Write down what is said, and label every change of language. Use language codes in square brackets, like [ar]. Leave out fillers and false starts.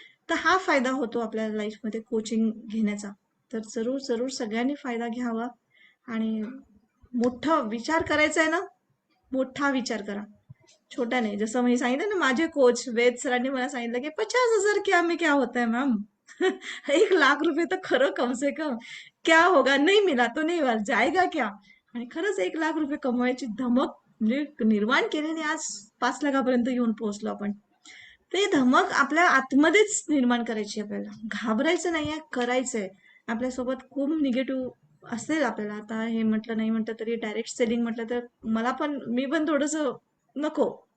[mr] तर हा फायदा होतो आपल्या लाईफमध्ये कोचिंग घेण्याचा. तर जरूर सगळ्यांनी फायदा घ्यावा आणि मोठा विचार करायचा आहे ना, मोठा विचार करा, छोटा नाही. जसं मी सांगितलं ना, माझे कोच वेद सरांनी मला सांगितलं की [hi] 50,000 क्या में क्या होता है मैम, ₹1,00,000 [mr] तर खरं [hi] कम से कम क्या होगा, नहीं मिला तो नहीं हुआ, जाएगा क्या? [mr] आणि खरंच ₹1,00,000 कमवायची धमक म्हणजे निर्माण केल्याने आज 5,00,000पर्यंत येऊन पोहोचलो आपण. तर ही धमक आपल्या आतमध्येच निर्माण करायची आपल्याला. घाबरायचं नाहीये, करायचंय. आपल्यासोबत खूप निगेटिव्ह असेल आपल्याला. आता हे म्हटलं नाही म्हटलं तरी डायरेक्ट सेलिंग म्हटलं तर मी पण थोडंसं नको.